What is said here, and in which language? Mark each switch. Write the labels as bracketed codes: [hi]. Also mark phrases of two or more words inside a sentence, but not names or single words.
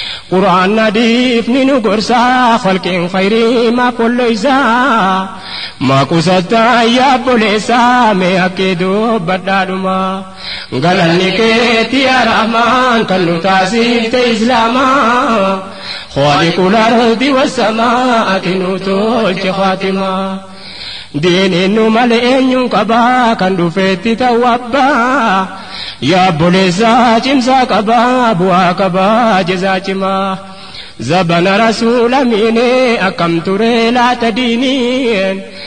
[om] Qur'aan adiif ni nu gorsa, khalqiin khayrii maaf walloysa. Maa qusattaa yaa obboleessa, mee haqqii dubbadhaadhuma. Galanni keeti yaa Rahmaan, kan nu taasifte Islaama. [ar] خالق الأرض والسماء، [om] ati nu tolche Faatima. Diiniin nu malee eenyuun qabaa, kan dhufeetti ta'u abbaa. Yaa obboleessa cimsaa qabaa, bu'aa qabaa, jazaa cimaa. Zabana Rasuula miinee akkam ture laata diiniin.